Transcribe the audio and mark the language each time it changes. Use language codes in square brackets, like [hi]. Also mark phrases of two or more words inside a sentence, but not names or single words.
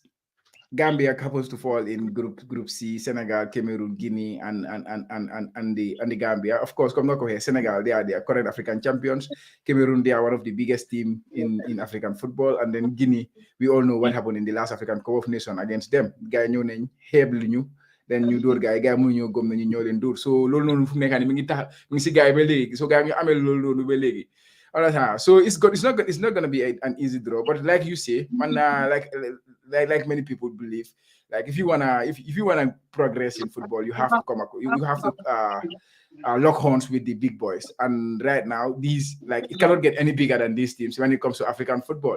[en] Gambia happens to fall in Group C, Senegal, Cameroon, Guinea, and the Gambia. Of course, come not here, Senegal, they are the current African champions. Cameroon, they are one of the biggest team in African football. And then Guinea, we all know what happened in the last African Cup of Nations against them. [wo] Guy ñëw nañ xeebli ñu then ñu dóor gars mu ñëw gom nañu ñoo leen dóor so loolu noonu fu mu nekk nii mi ngi tax mi ngi si gars yi ba léegi so gars yi ñu amee loolu noonu ba léegi. [en] So it's good. It's not gonna be an easy draw, but like you say, man, like many people believe, like if you wanna progress in football, you have to come up. You have to lock horns with the big boys. And right now, these like it cannot get any bigger than these teams when it comes to African football.